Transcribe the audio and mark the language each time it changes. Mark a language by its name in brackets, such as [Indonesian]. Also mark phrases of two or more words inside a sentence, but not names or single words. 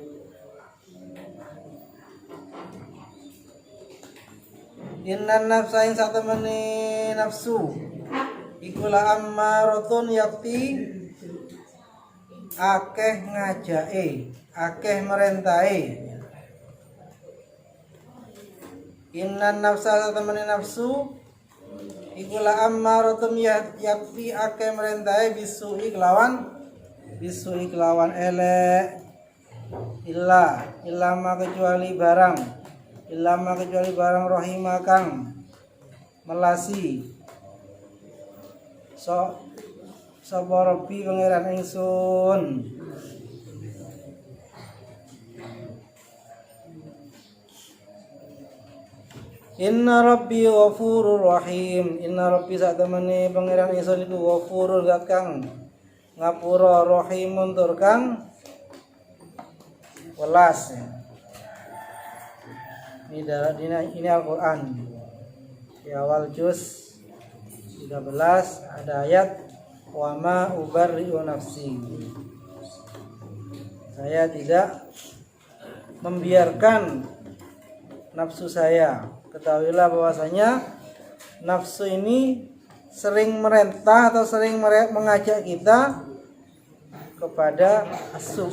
[Arabic] إن النفس [Javanese] ing satemene nafsu iku [Arabic] لأمارة [Javanese] yakti akeh ngajake akeh merintahe [Arabic] إن النفس [Javanese] satemene nafsu iku [Arabic] لأمارة [Javanese] yakti akeh merintahe bisu'i kelawan elek [Arabic] إلا ما [Javanese] kecuali barang rahimah kang melasi sapa Rabbi pangeran ingsun [Arabic] إن ربي غفور رحيم إن ربي [Javanese] satemene pangeran ingsun iku ghafurur zat kang ngapura rahimun tur kang welas ya. [Indonesian] Ini Al-Quran di awal juz 13 ada ayat [Arabic] وما أبرئ نفسي, [Indonesian] saya tidak membiarkan nafsu saya. Ketahuilah bahwasanya nafsu ini sering merentah atau sering mengajak kita kepada asyuk.